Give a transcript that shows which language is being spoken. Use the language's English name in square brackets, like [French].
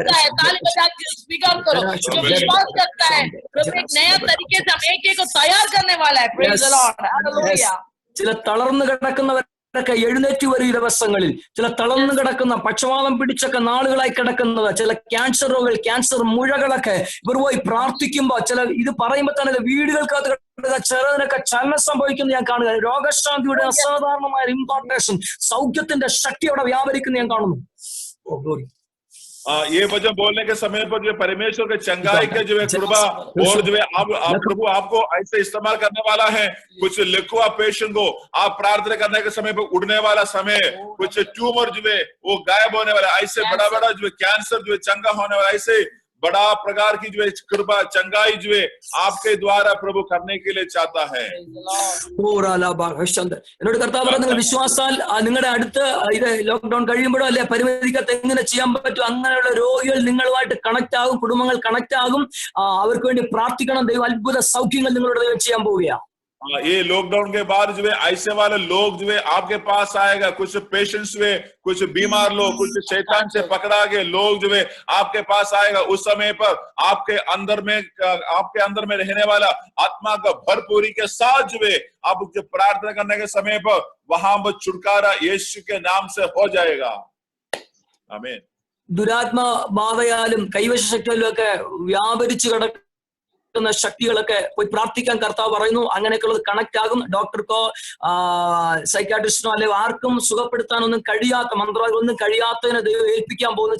[Hindi] विश्वास करता है प्रभु एक नया तरीके से हम एक को तैयार करने वाला है। [English] Praise the Lord, hallelujah. [Malayalam] ചില തളർന്നു കിടക്കുന്നവരൊക്കെ എഴുന്നേറ്റ് വരും ഈ ദിവസങ്ങളിൽ. ചില തളർന്നു കിടക്കുന്ന പക്ഷവാതം പിടിച്ചൊക്കെ നാളുകളായി കിടക്കുന്നത്, ചില ക്യാൻസറുകൾ, ക്യാൻസർ മുഴകളൊക്കെ ഇവർ പോയി പ്രാർത്ഥിക്കുമ്പോൾ ചില ഇത് പറയുമ്പോൾ തന്നെ വീടുകൾക്കകത്ത് ചിലതിനൊക്കെ ചലനം സംഭവിക്കുന്നത് ഞാൻ കാണുക. രോഗശാന്തിയുടെ അസാധാരണമായ ഇമ്പോർട്ടേഷൻ, സൗഖ്യത്തിന്റെ ശക്തി അവിടെ വ്യാപരിക്കുന്നത് ഞാൻ കാണുന്നു. [Hindi] ये वचन बोलने के समय पर जो परमेश्वर के चंगाई के जो है कृपा और जो है प्रभु आपको ऐसे इस्तेमाल करने वाला है। कुछ लिखवा पेशेंट को आप प्रार्थना करने के समय पर उड़ने वाला समय, कुछ ट्यूमर जो है वो गायब होने वाला, ऐसे बड़ा बड़ा जो है कैंसर जो है चंगा होने वाला, ऐसे बड़ा प्रकार की जो है कृपा चंगाई जो है आपके द्वारा प्रभु करने के लिए चाहता है। [Malayalam] എന്നോട് കർത്താവ് പറഞ്ഞ വിശ്വാസാൽ നിങ്ങളുടെ അടുത്ത് ഇത് ലോക്ക്ഡൌൺ കഴിയുമ്പോഴോ അല്ലെ പരിമിതിക്കകത്ത് എങ്ങനെ ചെയ്യാൻ പറ്റും, അങ്ങനെയുള്ള രോഗികൾ നിങ്ങളുമായിട്ട് കണക്ട് ആകും, കുടുംബങ്ങൾ കണക്ട് ആകും, അവർക്ക് വേണ്ടി പ്രാർത്ഥിക്കണം. ദൈവം അത്ഭുത സൗഖ്യങ്ങൾ നിങ്ങളുടെ ദൈവം ചെയ്യാൻ പോവുകയാണ്. [Hindi] ये लॉकडाउन के बाद जो है ऐसे वाले लोग जो है आपके पास आएगा, कुछ पेशेंट्स हुए, कुछ बीमार लोग, कुछ शैतान से पकड़ा गए लोग जो है आपके पास आएगा। उस समय पर आपके अंदर में रहने वाला आत्मा का भरपूरी के साथ जो है आप प्रार्थना करने के समय पर वहां पर छुटकारा यीशु के नाम से हो जाएगा। आमीन। [Malayalam] ദുരാത്മ ബാധയാലും കൈവശ ശക്തിയാലും ഒക്കെ വ്യാപരിച്ചു കിടക്കുന്ന ശക്തികളൊക്കെ പോയി പ്രാർത്ഥിക്കാൻ കർത്താവ് പറയുന്നു. അങ്ങനെയൊക്കെയുള്ളത് കണക്ട് ആകും. ഡോക്ടർക്കോ സൈക്കാട്രിസ്റ്റിനോ അല്ലെങ്കിൽ ആർക്കും സുഖപ്പെടുത്താനൊന്നും കഴിയാത്ത, മന്ത്രവാദികളൊന്നും കഴിയാത്തതിനെ ദൈവം ഏൽപ്പിക്കാൻ പോകുന്നു.